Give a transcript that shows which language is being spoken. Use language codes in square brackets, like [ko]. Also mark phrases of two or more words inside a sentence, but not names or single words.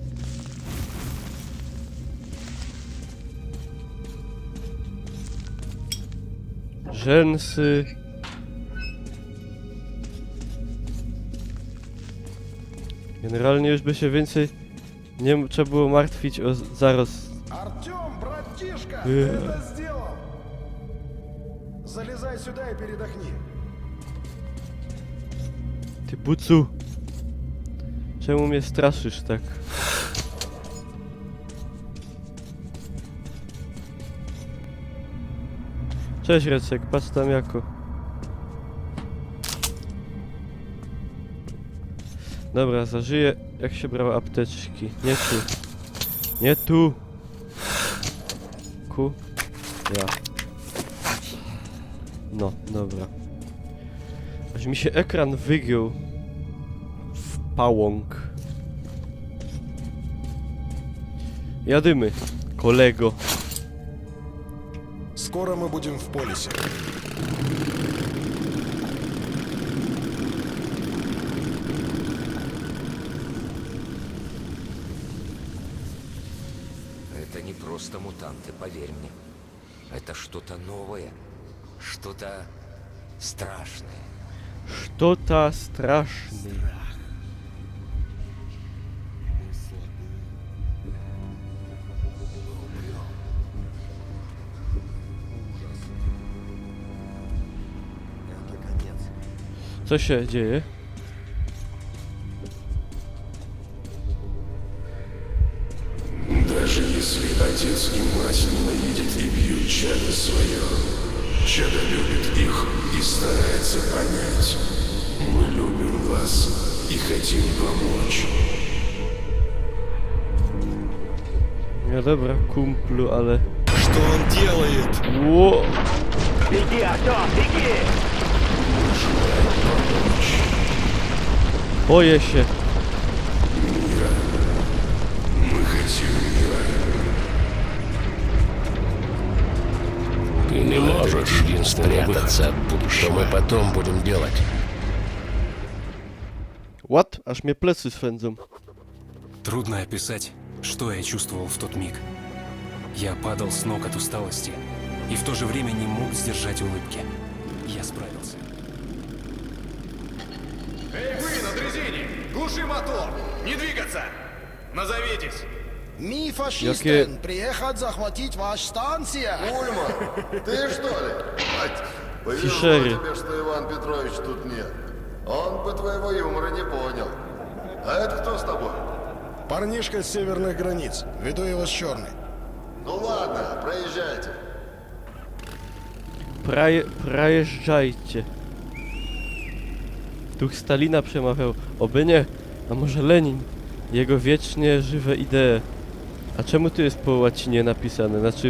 [pl] Rzęsy. Generalnie już by się więcej nie trzeba było martwić o zarost. [ru] Артём, братишка, ты это сделал! Залезай сюда и передохни. [pl] Ty bucu. Czemu mnie straszysz tak? Cześć Recek, patrz tam jako. Dobra, zażyję jak się brało apteczki. Nie tu. Nie tu. Ku. Ja. No, dobra. Aż mi się ekran wygiął. W pałąk. Jadymy, kolego. [ru] Скоро мы будем в полисе. Это не просто мутанты, поверь мне. Это что-то новое, что-то страшное. Что-то страшное. [pl] Co się dzieje? [ru] Даже если отец и мать ненавидят и бьют чадо свое, чадо любит их и старается понять. Мы любим вас и хотим помочь. [pl] No dobra, kumplu, ale... [ru] Что он делает? [pl] Ło! [ru] Беги, Артём, беги! [pl] Boję się. [ru] Мы хотим мира. Ты не можешь спрятаться от будущего. Что мы потом будем делать? [pl] What? Aż mnie plecy swędzą. [ru] Трудно описать, что я чувствовал в тот миг. Я падал с ног от усталости и в то же время не мог сдержать улыбки. Я справился. Эй, вы на дрезине! Глуши мотор! Не двигаться! Назовитесь! Ми Яке- фашистен, приехать захватить вашу станцию. Ульма, ты что ли? Ать, повезло Фишери. тебе, что Иван Петрович тут нет. Он бы твоего юмора не понял. А это кто с тобой? Парнишка с северных границ. Веду его с черной. Ну ладно, проезжайте. [pl] Проjeżdżajcie. Duch Stalina przemawiał. Oby nie. A może Lenin? Jego wiecznie żywe idee. A czemu tu jest po łacinie napisane? Znaczy...